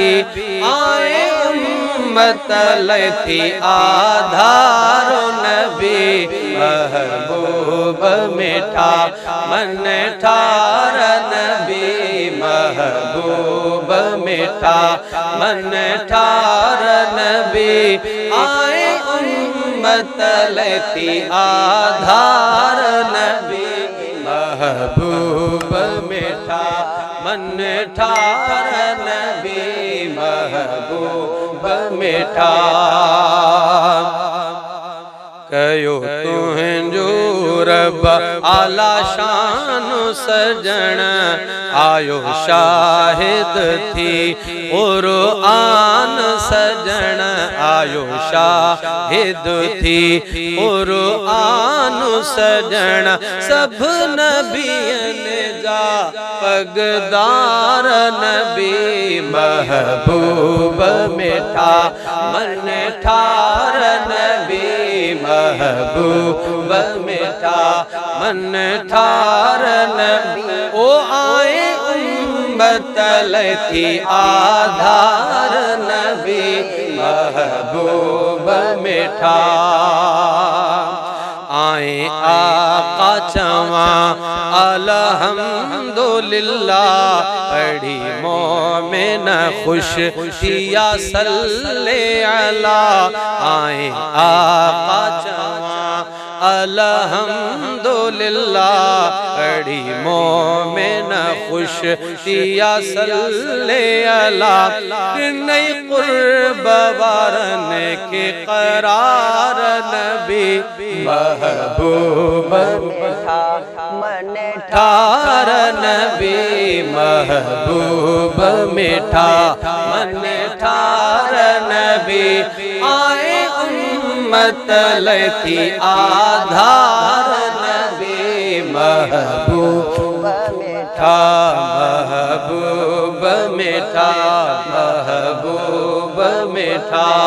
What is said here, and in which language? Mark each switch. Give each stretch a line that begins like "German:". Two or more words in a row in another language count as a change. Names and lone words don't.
Sindhi: आए उम्मत लथी आधार नबी, महबूब मीठा मन ठार नबी, महबूब मीठा मन ठार नबी। आए उम्मत लथी आधार नबी, महबूब मीठा मन ठार नबी, महबूब मीठा। कयो तुझो रब आला शान सजण, आयो शाहिद थी क़ुरआन सजण, आयो शाहिद थी क़ुरआन सजण। सब नबियन जा पगदार नबी, महबूब मीठा मन ठार नबी, महबूब मीठा मन ठार नबी। ओ आए उम्मत लथी आधार नबी, महबूब मीठा। आए आका चवा अल्हम्दुलिल्लाह, पढ़ी मोमिन खुश थिया
Arabic: صلِّ على.
Sindhi: आए आका चवा अल्हम्दुलिल्लाह, पढ़ी मोमिन खुश थिया
Arabic: صلِّ على.
Sindhi: नई कुर्ब वारन के करार नबी, महबूब मीठा मन ठार नबी, महबूब मीठा मन ठार नबी। आए उम्मत लथी आधार नबी, महबूब मीठा, महबूब मीठा, महबूब मीठा।